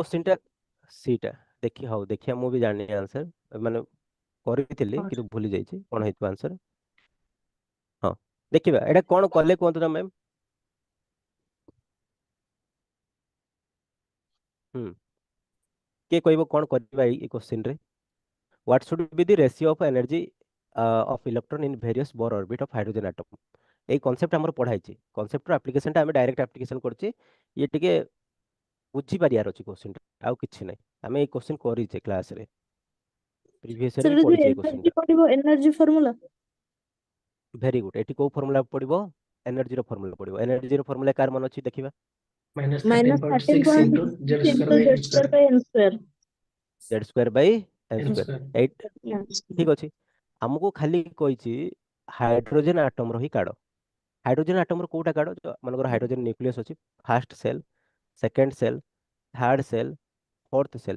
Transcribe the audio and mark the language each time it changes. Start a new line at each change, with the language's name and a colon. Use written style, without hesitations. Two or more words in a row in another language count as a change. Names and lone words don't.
Odia: କ୍ୱେଶ୍ଚନଟା ସିଟା ହଉ ଦେଖିବା, ମୁଁ ବି ଜାଣିନି ଆନ୍ସର, ମାନେ କରିଥିଲି କିନ୍ତୁ ଭୁଲି ଯାଇଛି କଣ ହେଇଥିବ ଆନ୍ସର। ହଁ ଦେଖିବା ଏଇଟା କଣ କଲେ କୁହନ୍ତୁ ନା ମ୍ୟାମ୍। ହୁଁ କିଏ କହିବ କଣ କରିବା ଏଇ କ୍ୱେଶ୍ଚନରେ?
English: What should be the ratio of energy of electron in various Bohr orbit of hydrogen atom?
Bangla: এই
Odia: କନସେପ୍ଟ ଆମର ପଢା ହେଇଛି, କନସେପ୍ଟର ଆପ୍ଲିକେସନଟା ଆମେ ଡାଇରେକ୍ଟ ଆପ୍ଲିକେସନ କରୁଛେ। ଇଏ ଟିକେ ବୁଝିପାରିବାର ଅଛି କ୍ୱେଶ୍ଚନଟା, ଆଉ କିଛି ନାହିଁ। ଆମେ ଏଇ କ୍ୱେଶ୍ଚନ କରିଛେ କ୍ଲାସରେ,
English: previous year
Odia: ବି ସେଟା ଯୋଉ ପଢିଛେ ଏଇ ଏନର୍ଜି କ୍ୱେଶ୍ଚନଟା। ପଡିବ
English: energy formula very good.
Odia: ଏଠି କୋଉ ଫର୍ମୁଲା ପଡିବ? ଏନର୍ଜିର ଫର୍ମୁଲା ପଡିବ। ଏନର୍ଜିର ଫର୍ମୁଲା କାହାର ମନେ ଅଛି ଦେଖିବା?
English: minus minus 13.6 into z 13.6 square into by z n square square by n square. z square by n n ସ୍କୋୟାର। square.
Odia: ଏଇଟ
English: Yeah.
Odia: ଠିକ ଅଛି। ଆମକୁ ଖାଲି କହିଛି ହାଇଡ୍ରୋଜେନ ଆଟମର ହିଁ କାଢ। ହାଇଡ୍ରୋଜେନ ଆଟମର କୋଉଟା କାଢ? ମନେକର
English: hydrogen nucleus
Odia: ଅଛି,
English: first shell, second shell, third shell, fourth shell.